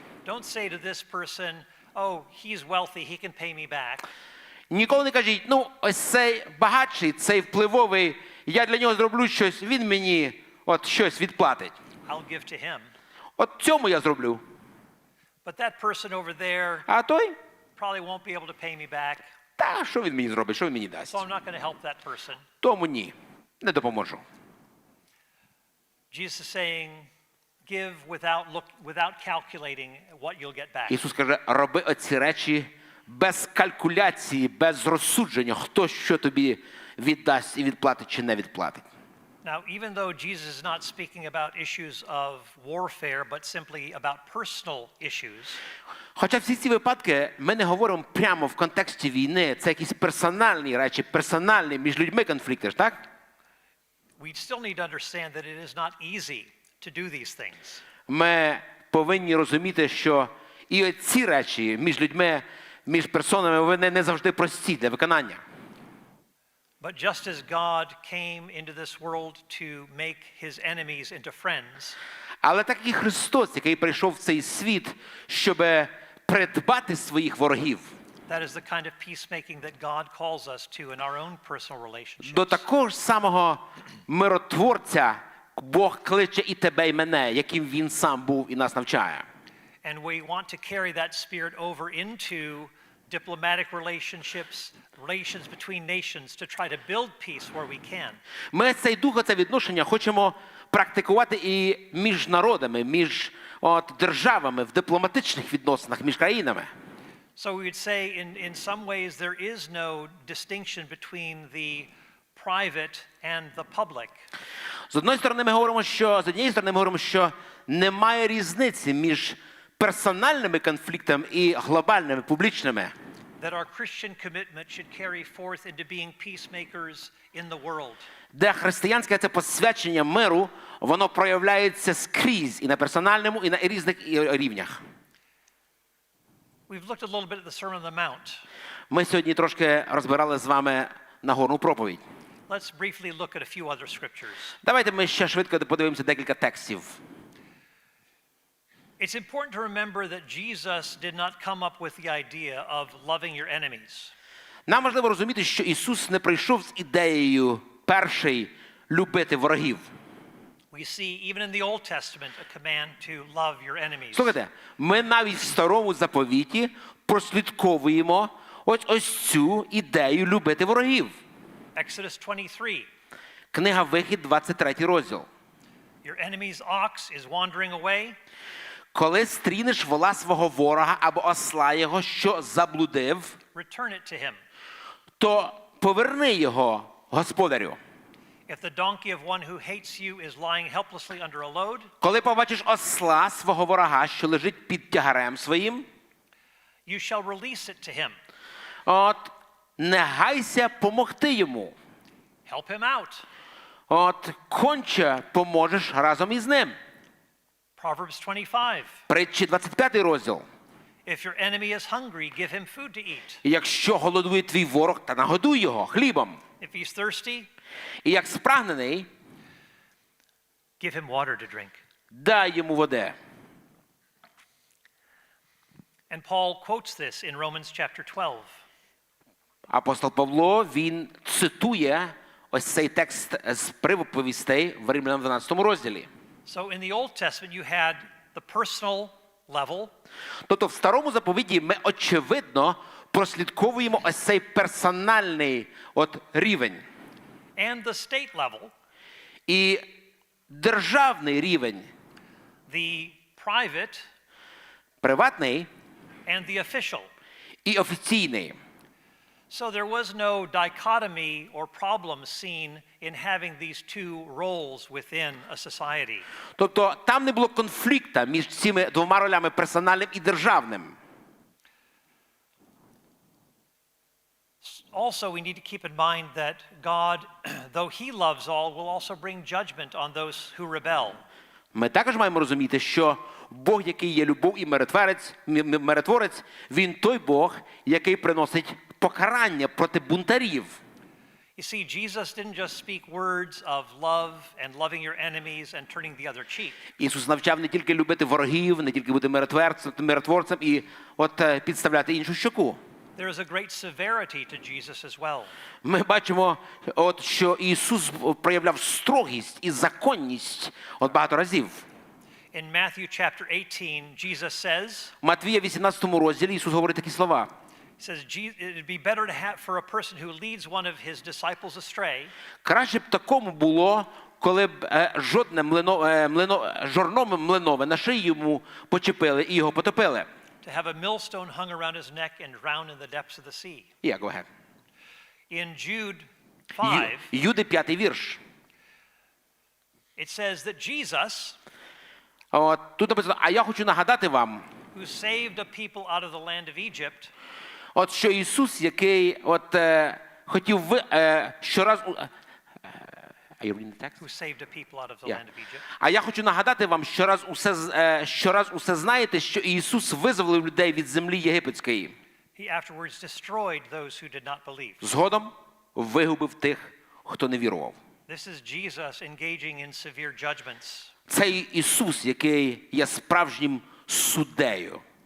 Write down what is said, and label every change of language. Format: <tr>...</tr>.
<en>Don't say to this person, oh, he's wealthy, he can pay me back.</en> <uk>Ніколи не кажіть, ну, ось цей багатший, цей впливовий, я для нього зроблю щось, він мені щось відплатить.</uk> <en>I'll give to him.</en> <uk>Цьому я зроблю.</uk> <en>But that person over there</en> <uk>А той?</uk> <en>probably won't be able to pay me back.</en> <uk>Та, що він мені зробить, що він мені дасть?</uk> <en>So I'm not going to help that person.</en> <uk>Тому ні, не допоможу.</uk> <en>Jesus is saying, give without calculating what you'll get back.</en> <uk>Ісус каже, роби оці речі без калькуляції, без розсудження, хто що тобі віддасть і відплатить чи не відплатить.</uk> <en>Now, even though Jesus is not speaking about issues of warfare, but simply about personal issues,</en> <uk>Хоча всі ці випадки ми не говоримо прямо в контексті війни, це якісь персональні речі, персональні між людьми конфлікти, ж так?</uk> <en>we still need to understand that it is not easy to do these things.</en> <uk>Ми повинні розуміти, що і ці речі між людьми, між персонами, вони не завжди прості для виконання.</uk> <en>But just as God came into this world to make his enemies into friends,</en> <uk>Але так і Христос, який прийшов в цей світ, щоб придбати своїх ворогів.</uk> <en>that is the kind of peacemaking that God calls us to in our own personal relationships.</en> <uk>До такого ж самого миротворця Бог кличе і тебе, і мене, яким Він сам був і нас навчає.</uk> <en>And we want to carry that spirit over into diplomatic relationships, relations between nations to try to build peace where we can.</en> <uk>Ми цей дух, це відношення хочемо практикувати і між народами, між державами, в дипломатичних відносинах, між країнами.</uk> <en>So we would say in some ways there is no distinction between the private and the public.</en> <uk>З однієї сторони ми говоримо, що немає різниці між персональними конфліктами і глобальними, публічними.</uk> <en>That our Christian commitment should carry forth into being peacemakers in the world.</en> <uk>Де християнське це посвячення миру, воно проявляється скрізь і на персональному, і на різних рівнях.</uk> <en>We've looked a little bit at the Sermon on the Mount.</en> <uk>Ми сьогодні трошки розбирали з вами Нагорну проповідь.</uk> <en>Let's briefly look at a few other scriptures.</en> <uk>Давайте ми ще швидко подивимося декілька текстів.</uk> <en>It's important to remember that Jesus did not come up with the idea of loving your enemies.</en> <uk>Нам важливо розуміти, що Ісус не прийшов з ідеєю перший любити ворогів.</uk> <en>We see even in the Old Testament a command to love your enemies.</en> <uk>Слухайте, ми навіть в Старому Заповіті прослідковуємо ось цю ідею любити ворогів.</uk> <en>Exodus 23.</en> <uk>Книга Вихід, 23 розділ.</uk> <en>Your enemy's ox is wandering away.</en> <uk>Коли стрінеш вола свого ворога або осла його, що заблудив,</uk> <en>Return it to him.</en> <uk>то поверни його господарю.</uk> <en>If the donkey of one who hates you is lying helplessly under a load,</en> <uk>Коли побачиш осла свого ворога, що лежить під тягарем своїм,</uk> <en>you shall release it to him.</en> <uk>от не гайся помогти йому.</uk> <en>Help him out.</en> <uk>От конче поможеш разом із ним.</uk> <en>Proverbs 25.</en> <uk>Притчі 25 розділ.</uk> <en>If your enemy is hungry, give him food to eat.</en> <uk>І якщо голодує твій ворог, та нагодуй його хлібом.</uk> <en>If he's thirsty,</en> <uk>І як спрагнений,</uk> <en>give him water to drink.</en> <uk>дай йому води.</uk> <en>And Paul quotes this in Romans chapter 12.</en> <uk>Апостол Павло, він цитує ось цей текст з приповістей в Римлянам 12 розділі.</uk> <en>So in the Old Testament you had the personal level,</en> <uk>Тобто в Старому Заповіті ми, очевидно, прослідковуємо ось цей персональний рівень.</uk> <en>and the state level,</en> <uk>І державний рівень,</uk> <en>the private</en> <uk>приватний</uk> <en>and the official.</en> <uk>і офіційний.</uk> <en>So there was no dichotomy or problem seen in having these two roles within a society.</en> <uk>Тобто там не було конфлікту між цими двома ролями, персональним і державним.</uk> <en>Also, we need to keep in mind that God, though he loves all, will also bring judgment on those who rebel.</en> <uk>Ми також маємо розуміти, що Бог, який є любов і миротворець, він той Бог, який приносить покарання проти бунтарів.</uk> <en>You see, Jesus didn't just speak words of love and loving your enemies and turning the other cheek.</en> <uk>Ісус навчав не тільки любити ворогів, не тільки бути миротворцем і підставляти іншу щоку.</uk> <en>There is a great severity to Jesus as well.</en> <uk>Ми бачимо, що Ісус проявляв строгість і законність багато разів.</uk> <en>In Matthew chapter 18, Jesus says,</en> <uk>В Матвія 18 розділі Ісус говорить такі слова.</uk> <en>He says, it would be better to have for a person who leads one of his disciples astray</en> <uk>Краще б такому було, коли б жорно млинове на шиї йому почепили і його потопили.</uk> <en>to have a millstone hung around his neck and drown in the depths of the sea. Yeah, go ahead. In Jude 5,</en> <uk>Юди 5 вірш.</uk> <en>it says that Jesus,</en> <uk>Тут написано, а я хочу нагадати вам,</uk> <en>who saved a people out of the land of Egypt,</en> <uk>що Ісус, який хотів щораз...</uk> <en>Are you reading the text? who saved a people out of the Yeah. land of Egypt,</en> <uk>А я хочу нагадати вам, щораз усе знаєте, що Ісус визволив людей від землі єгипетської.</uk> <en>he afterwards destroyed those who did not believe.</en> <uk>Згодом вигубив тих, хто не вірував.</uk> <en>This is Jesus engaging in severe judgments.</en> <uk>Це Ісус, який є справжнім суддею.</uk>